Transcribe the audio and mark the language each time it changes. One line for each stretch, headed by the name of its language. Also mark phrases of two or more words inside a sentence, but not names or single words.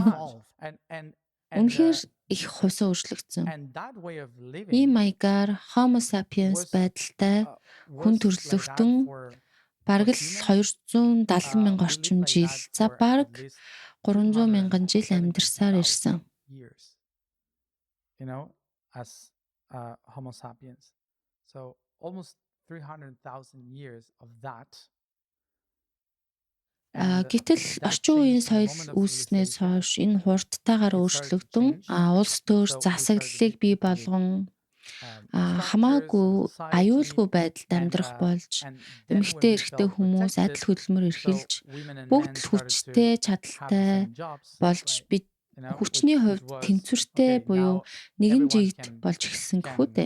Mongolian: Үнэхээр их хувьсаа өөрчлөгдсөн. Ийм маягаар Homo sapiens байдалтай хүн төрлөختөн бараг л 270 мянга орчим жил, за бараг 300 мянган жил амьдарсаар ирсэн.
English: As Homo sapiens. So almost 300,000 years of that.
Mongolian: Гэтэл орчин үеийн соёл үүснээс хойш энэ хурдтайгаар өөрчлөгдөн улс төр засаглалыг бий болгон хамаагүй аюулгүй байдалд амьдрах болж эмэгтэй эрэгтэй хүмүүс адил хөдөлмөр эрхэлж бүгд л хүчтэй чадaltaй болж бид хүчний хувьд тэнцвэртэй буюу нэгэн жигд болж эхэлсэн гэхүү дээ.